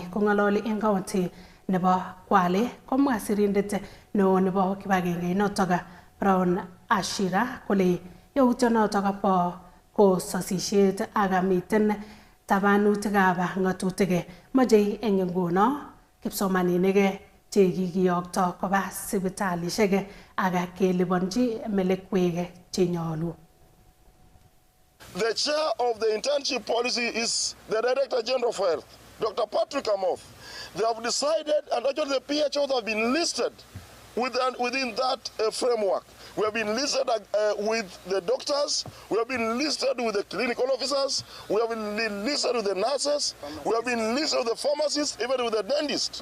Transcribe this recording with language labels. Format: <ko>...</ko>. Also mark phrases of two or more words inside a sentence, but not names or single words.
<kln>Kong'ololi eng county nebo Kwale komwa sirindet neo nebo kibagenge notok Brown Ashira kole yautionotok bo kosasisiet ak miten tabanutikab ng'atutik mochei eng nguno kipsomaninik che kikiyokto koba sipitalishek ak keliponji melekwek chenyolu.</kln> <en>The chair of the internship policy is the Director General of Health, Dr. Patrick Amoth. They have decided, and actually the PHOs have been listed within that framework. We have been listed with the doctors, we have been listed with the clinical officers, we have been listed with the nurses, we have been listed with the pharmacists, even with the dentist.</en>